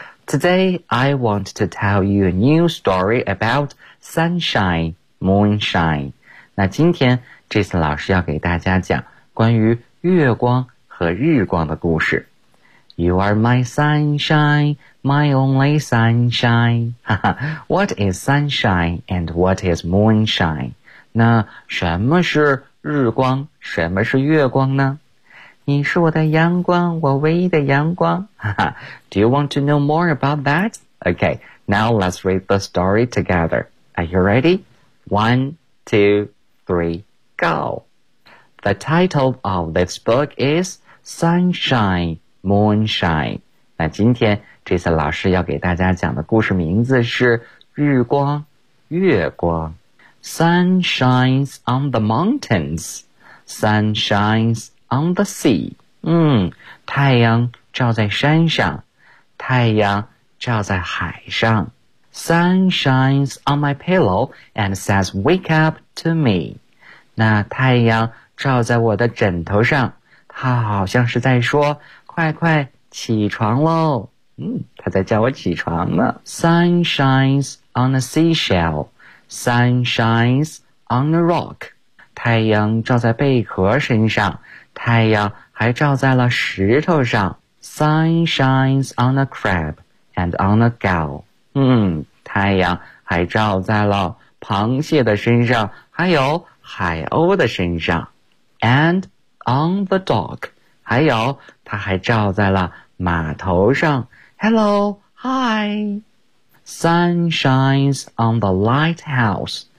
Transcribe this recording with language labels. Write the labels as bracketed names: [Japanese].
[English] Today, I want to tell you a new story about sunshine, moonshine. [Chinese] 那今天 Jason 老师要给大家讲关于月光和日光的故事。 [English] You are my sunshine, my only sunshine. What is sunshine and what is moonshine? [Chinese] 那什么是日光，什么是月光呢？你是我的阳光，我唯一的阳光。 [English] Do you want to know more about that? Okay, now let's read the story together. Are you ready? One, two, three, go! The title of this book is Sunshine, Moonshine. [Chinese] 那今天这次老师要给大家讲的故事名字是日光，月光。 [English] Sun shines on the mountains. Sun shines on the sea. [Chinese] 太阳照在山上，太阳照在海上。 [English] Sun shines on my pillow and says, wake up to me. [Chinese] 那太阳照在我的枕头上，它好像是在说，快快起床喽。它在叫我起床呢。 [English] Sun shines on a seashell. Sun shines on a rock. [Chinese] 太阳照在贝壳身上，太阳还照在了石头上。 [English] Sun shines on a crab and on a gull. [Chinese] 太阳还照在了螃蟹的身上，还有海鸥的身上。 [English] And on the dock. [Chinese] 还有它还照在了码头上。 [English] Hello, hi. Sun shines on the lighthouse.